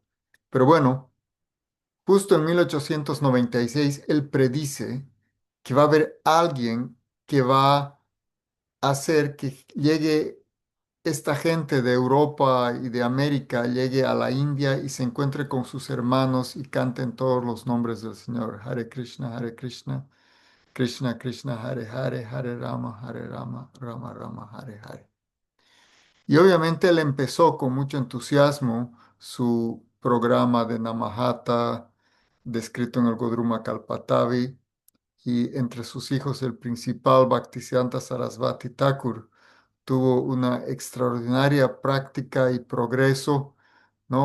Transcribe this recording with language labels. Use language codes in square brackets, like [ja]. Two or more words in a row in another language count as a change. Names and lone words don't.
[es] Pero bueno, justo en 1896, él predice que va a haber alguien que va a hacer que llegue esta gente de Europa y de América, llegue a la India y se encuentre con sus hermanos y canten todos los nombres del Señor. [sa] हरे कृष्ण, कृष्ण कृष्ण, हरे हरे, हरे राम, राम राम, हरे हरे. [es] Y obviamente él empezó con mucho entusiasmo su programa de Namahata, descrito en el Godruma Kalpatavi, y entre sus hijos el principal, Bhaktisiddhanta Sarasvati Thakur, tuvo una extraordinaria práctica y progreso, ¿no?